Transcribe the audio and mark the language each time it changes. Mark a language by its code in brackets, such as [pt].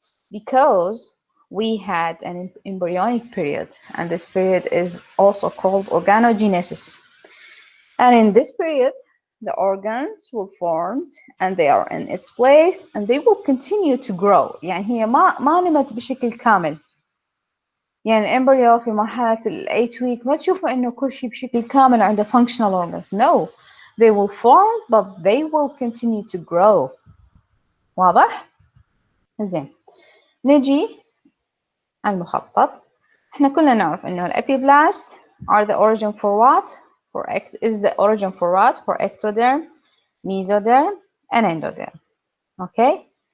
[en] Because we had an embryonic period, and this period is also called organogenesis. And in this period, the organs will form and they are in its place and they will continue to grow. [ar] يعني هي ما نمت بشكل كامل. يعني الامبريو في مرحلة ال 8 week ما تشوفوا إنه كل شيء بشكل كامل عنده [en] functional organs. No, they will form but they will continue to grow. [ar] واضح؟ زين. نجي على المخطط. احنا كلنا نعرف إنه الابيبلاست [en] are the origin for what? Is the origin for what? For ectoderm, mesoderm, and endoderm. Okay?